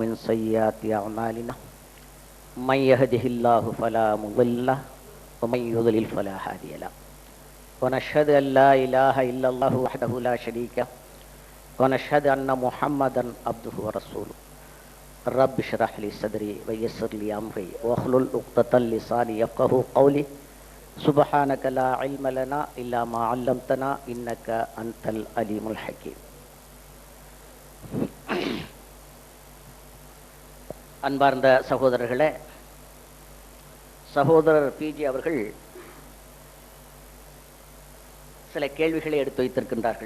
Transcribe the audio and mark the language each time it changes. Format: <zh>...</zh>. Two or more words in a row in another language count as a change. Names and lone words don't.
<ar>من سيئات أعمالنا من يهده الله فلا مضل ومن يضلل فلا هادي له ونشهد أن لا إله إلا الله وحده لا شريك ونشهد أن محمدا عبده ورسوله رب اشرح لي صدري ويسر لي أمري واحلل عقدة لساني يفقهوا قولي سبحانك لا علم لنا إلا ما علمتنا إنك أنت العليم الحكيم.</ar> <ta>அன்பார்ந்த சகோதரர்களே, சகோதரர் பிஜி அவர்கள் சில கேள்விகளை எடுத்து வைத்திருக்கின்றார்கள்.</ta>